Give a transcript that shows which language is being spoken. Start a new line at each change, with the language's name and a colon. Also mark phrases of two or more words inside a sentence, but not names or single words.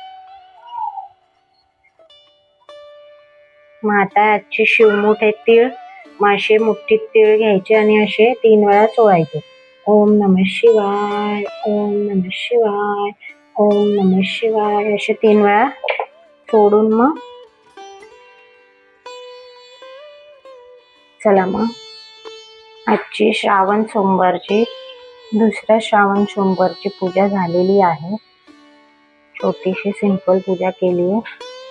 Marathi: मग आता आजची शिवमूठ आहे तीळ. मग असे मुठीत तीळ घ्यायचे आणि असे 3 वेळा चोळायचे.
Sanskrit: ओम नमः शिवाय, ओम नमः शिवाय, ओम नमः शिवाय
Marathi: असे 3 वेळा सोडून मग चला मग आजची श्रावण सोमवारची दुसऱ्या श्रावण सोमवारची पूजा झालेली आहे. छोटीशी सिंपल पूजा केली आहे.